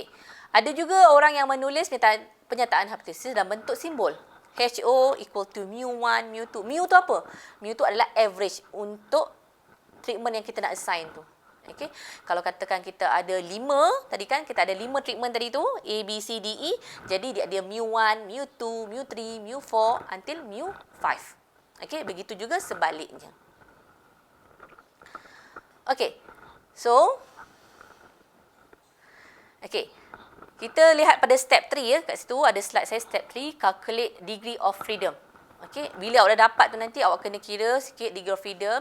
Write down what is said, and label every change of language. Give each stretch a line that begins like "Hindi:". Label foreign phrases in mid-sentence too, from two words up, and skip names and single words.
Malay: Ada juga orang yang menulis pernyataan hipotesis dalam bentuk simbol.
English: HO equal to mu1, mu2.
Malay: Mu tu apa? Mu tu adalah average untuk treatment yang kita nak assign tu. Okay. Kalau katakan kita ada 5, tadi kan kita ada 5 treatment tadi tu, A, B, C, D, E. Jadi dia ada mu1, mu2, mu3, mu4 until mu5. Okay. Begitu juga sebaliknya. Okay. So, okay. Kita lihat pada step 3 ya. Kat situ ada slide saya step 3,
English: calculate degree of freedom.
Malay: Okey, bila awak dah dapat tu nanti awak kena kira sikit
English: degree of freedom.